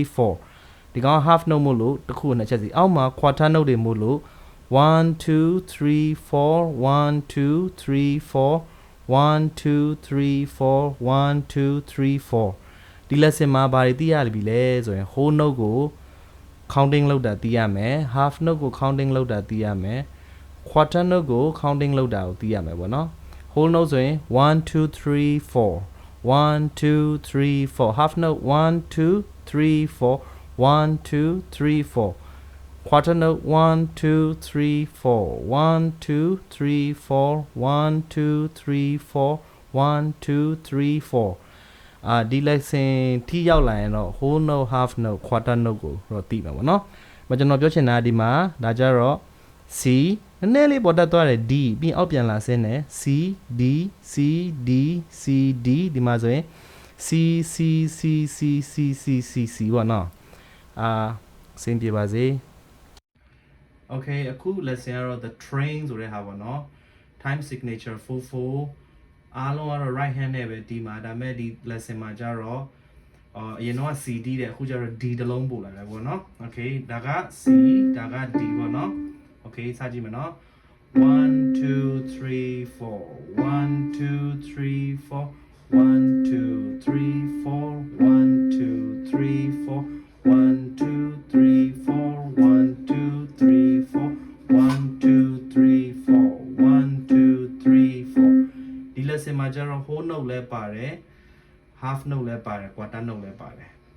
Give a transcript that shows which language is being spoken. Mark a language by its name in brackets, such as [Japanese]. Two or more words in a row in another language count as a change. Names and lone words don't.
[Burmese] 4 ဒီကောင် [English] half note [Burmese] မို့လို့တစ်ခု2ချက်စီအောက်မှာ [English] quarter note [Burmese] တွေမို့လို့1 2 3 4 1 2 3 4 1 2 3 4 1 2 3 4ဒီ lesson မှာဘာတွေသိရပြီလဲဆိုရင် [English] whole note [Burmese] ကို counting လုပ်တာသိရမယ် [English] half note [Burmese] ကို counting လုပ်တာသိရမယ် [English] quarter note [Burmese] ကို counting လုပ်တာကိုသိရမယ်ပေါ့နော် [English] whole note [Burmese] ဆိုရင်1 2 3 4 1 2 3 4 [English] half note [Burmese] 1 2 3 4 1 2 3 4 [English] quarter note [Burmese] 1 2 3 4 1 2 3 4 1 2 3 4 1 2 3 4 ဒီ lesson ထိရောက်လာရင်တော့ [English] whole note half note quarter note [Burmese] ကိုတော့သိမှာပေါ့နော်ကျွန်တော်ပြောချင်တာဒီမှာဒါကြတော့ C နည်းနည်းလေးပေါ်တက်သွားတယ် D ပြီးအောက်ပြန်လာဆင်းတယ် C D C D C D ဒီမှာဆိုရင် C C C C C C C C ပေါ့နော်စင်ပြပါစေ okay အခု lesson ကတော့ [English] the train [Burmese] ဆိုတဲ့ဟာပေါ့နော် [English] time signature 44 [Burmese] အားလုံးကတော့ [English] right hand [Burmese] နဲ့ပဲဒီမှာဒါပေမဲ့ဒီ lesson မှာကျတော့အရင်တော့ CD တဲ့အခုကျတော့ D တလုံးပို့လာတယ်ပေါ့နော် okay ဒါက C ဒါက D ပေါ့နော် okay စကြည့်မယ်နော်1 2 3 4 1 2 3 4 1 2 3 4 1 2 3 4 1 2 3 4 1 2 3 4 1 2 3 4 1 2 3 4ဒီ lesson မှာကျတော့ [English] whole note [Burmese] လဲပါတယ် [English] half note [Burmese] လဲပါတယ် [English] quarter note [Burmese] လဲပါတယ်